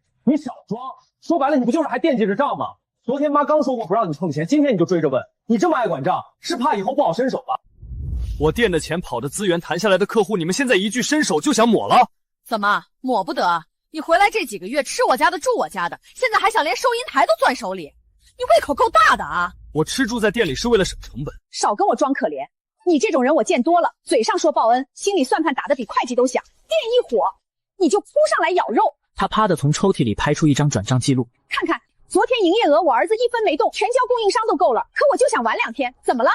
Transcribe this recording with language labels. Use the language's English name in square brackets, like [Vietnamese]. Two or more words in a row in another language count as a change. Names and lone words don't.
[Chinese] 你少装，说白了你不就是还惦记着账吗？昨天媽剛說過不讓你碰錢，今天你就追着問，你這麼愛管賬，是怕以後不好伸手吧？我店的錢、跑的資源、談下來的客戶，你們現在一句伸手就想抹了？怎麼抹不得？你回來這幾個月吃我家的住我家的，現在還想連收銀台都攥手裡，你胃口夠大的啊！我吃住在店裡是為了省成本。少跟我裝可憐，你這種人我見多了，嘴上說報恩，心裡算盤打得比會計都響，店一火你就撲上來咬肉。他啪的從抽屜裡拍出一張轉賬記錄，看看昨天營業額我兒子1分沒動，全交供應商都夠了，可我就想晚2天，怎麼了？